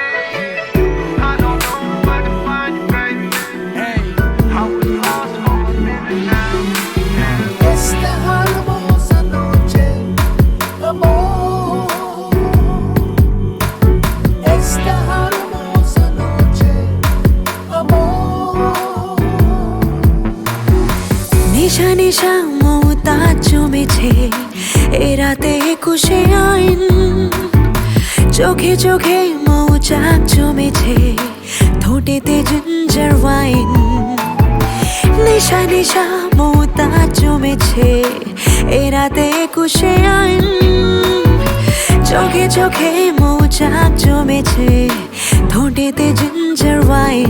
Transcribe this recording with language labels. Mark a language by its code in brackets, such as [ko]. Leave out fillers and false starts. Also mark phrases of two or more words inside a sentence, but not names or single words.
[en] I don't know where to find you, baby. I was lost for a minute now. Yeah. [es] Esta hermosa noche, amor. Esta hermosa noche, amor. [bn] নিশা নিশা মমতা জমেছে এ রাতে 21শে আইন, চোখে চোখে মৌচাক জমেছে, ঠোঁটেতে [en] ginger wine. [bn] নিশা নিশা মমতা জমেছে এ রাতে 21শে আইন, চোখে চোখে মৌচাক জমেছে, ঠোঁটেতে [en] ginger wine.